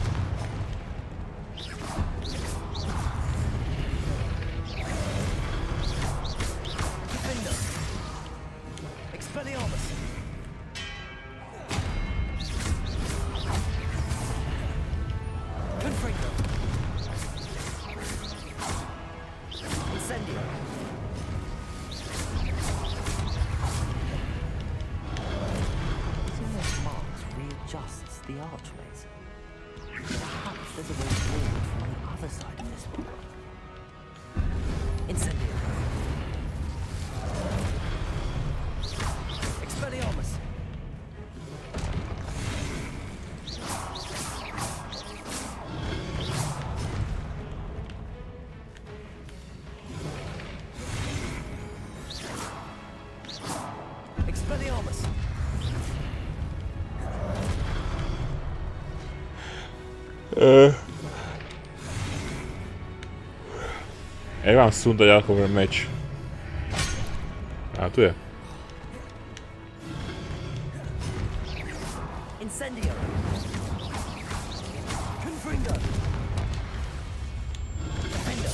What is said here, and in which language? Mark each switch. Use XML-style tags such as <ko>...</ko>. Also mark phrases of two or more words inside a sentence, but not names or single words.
<en>Defender! Expelliarmus! Confringo! Incendio! Seeing those marks readjusts the archways. Perhaps there's a way forward from the other side of this wall. Incendio! Expelliarmus! Expelliarmus!</en> <sk>Jak mám sundať alkohol meč? A tu je.</sk> <en>Incendio! Confringo! Defender!</en>